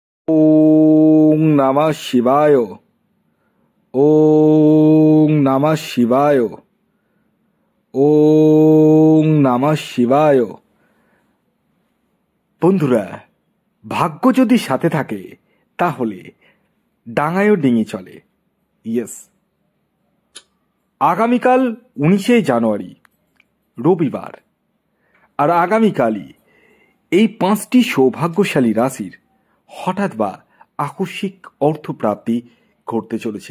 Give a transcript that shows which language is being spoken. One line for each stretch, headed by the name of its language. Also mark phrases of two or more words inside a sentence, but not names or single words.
Bangla: ওং নমঃ শিবায়। ওং নমঃ শিবায়। ওং নমঃ শিবায়। বন্ধুরা, ভাগ্য যদি সাথে থাকে তাহলে ডাঙায়ও ডিঙি চলে। ইয়েস, আগামীকাল 19শে জানুয়ারি রবিবার, আর আগামীকালই এই 5টি সৌভাগ্যশালী রাশির হঠাৎ বা আকস্মিক অর্থপ্রাপ্তি ঘটতে চলেছে।